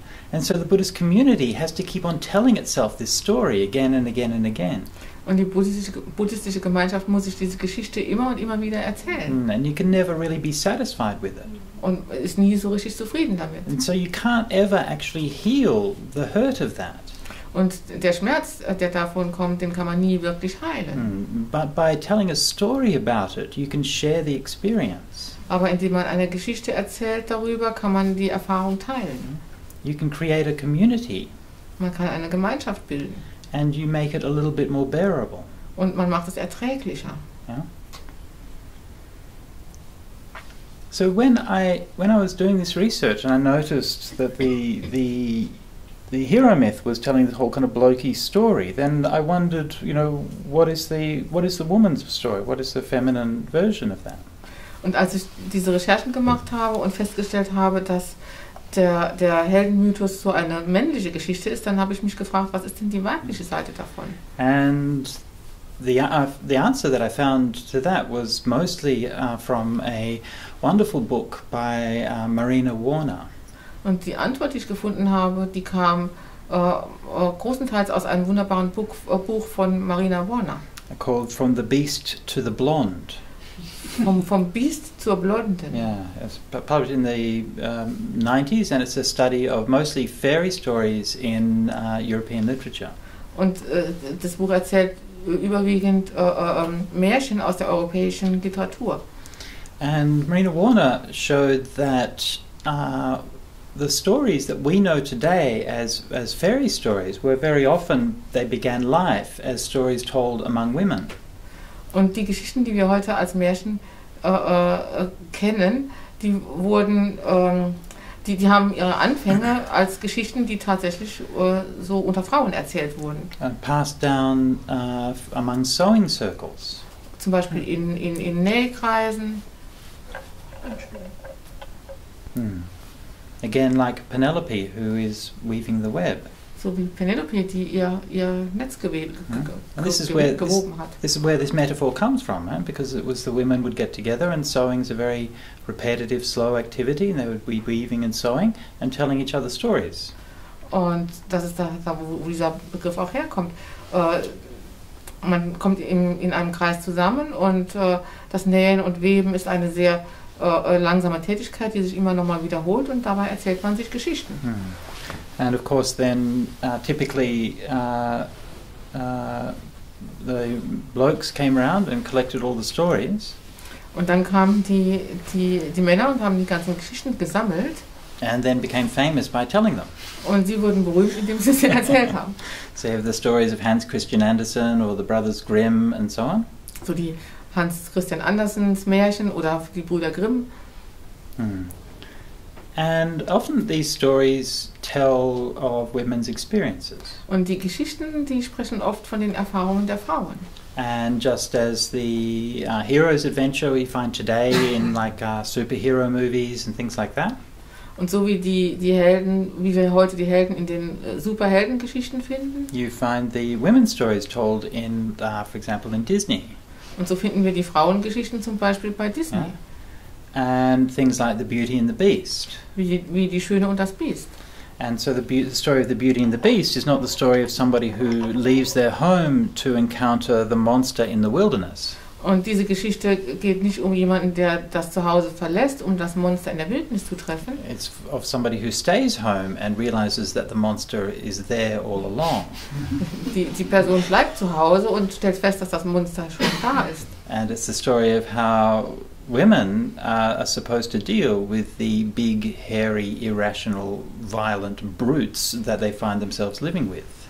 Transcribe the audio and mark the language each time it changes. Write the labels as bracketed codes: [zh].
[en] And so the Buddhist community has to keep on telling itself this story again and again and again. [de] Und die buddhistische Gemeinschaft muss sich diese Geschichte immer und immer wieder erzählen. [en] And you can never really be satisfied with it. [de] Und ist nie so richtig zufrieden damit. [en] And so you can't ever actually heal the hurt of that. [de] Und der Schmerz, der davon kommt, den kann man nie wirklich heilen. [en] But by telling a story about it, you can share the experience. [de] Aber indem man eine Geschichte erzählt darüber, kann man die Erfahrung teilen. [en] You can create a community. [de] Man kann eine Gemeinschaft bilden. [en] And you make it a little bit more bearable. [de] Und man macht es erträglicher. [en] Yeah? So when I was doing this research and I noticed that the hero myth was telling the whole kind of blokey story, then I wondered, what is the woman's story? What is the feminine version of that? [de] Und als ich diese Recherchen gemacht habe und festgestellt habe, dass der Heldenmythos so eine männliche Geschichte ist, dann habe ich mich gefragt, was ist denn die weibliche Seite davon? [en] And the answer that I found to that was mostly from a wonderful book by Marina Warner. [de] Und die Antwort, die ich gefunden habe, die kam großenteils aus einem wunderbaren Buch von Marina Warner. [en] Called From the Beast to the Blonde. [de] Vom Biest zur Blonden. [en] Yeah, it's published in the 90s, and it's a study of mostly fairy stories in European literature. [de] Und das Buch erzählt überwiegend Märchen aus der europäischen Literatur. [en] And Marina Warner showed that the stories that we know today as fairy stories were very often, they began life as stories told among women. [de] Und die Geschichten, die wir heute als Märchen kennen, die haben ihre Anfänge als Geschichten, die tatsächlich so unter Frauen erzählt wurden. [en] Passed down among sewing circles. [de] Zum Beispiel in Nähkreisen. [en] Again, like Penelope, who is weaving the web. [de] So wie Penelope, die ihr Netz gewoben hat. [en] This is where this metaphor comes from, because it was the women would get together, and sewing is a very repetitive, slow activity, and they would be weaving and sewing and telling each other stories. [de] Und das ist da wo dieser Begriff auch herkommt. Man kommt in einem Kreis zusammen, und das Nähen und Weben ist eine sehr langsame Tätigkeit, die sich immer nochmal wiederholt, und dabei erzählt man sich Geschichten. [en] And of course then typically the blokes came around and collected all the stories. [de] Und dann kamen die Männer und haben die ganzen Geschichten gesammelt. [en] And then became famous by telling them. [de] Und sie wurden berühmt, indem sie sie erzählt haben. [en] So you have the stories of Hans Christian Andersen or the Brothers Grimm and so on. [de] So die Hans Christian Andersens Märchen oder die Brüder Grimm. [en] And often these stories tell of women's experiences. [de] Und die Geschichten, die sprechen oft von den Erfahrungen der Frauen. [en] And just as the hero's adventure we find today in like superhero movies and things like that. [de] Und so wie die Helden, wie wir heute die Helden in den Superheldengeschichten finden. [en] You find the women's stories told in, for example, in Disney. [de] Und so finden wir die Frauengeschichten zum Beispiel bei Disney. [en] Yeah. And things like The Beauty and the Beast. [de] Wie die Schöne und das Biest. [en] And so the story of The Beauty and the Beast is not the story of somebody who leaves their home to encounter the monster in the wilderness. [de] Und diese Geschichte geht nicht um jemanden, der das Zuhause verlässt, um das Monster in der Wildnis zu treffen. [en] It's of somebody who stays home and realizes that the monster is there all along. [de] Die Person bleibt zu Hause und stellt fest, dass das Monster schon da ist. [en] And it's the story of how women are supposed to deal with the big, hairy, irrational, violent brutes that they find themselves living with.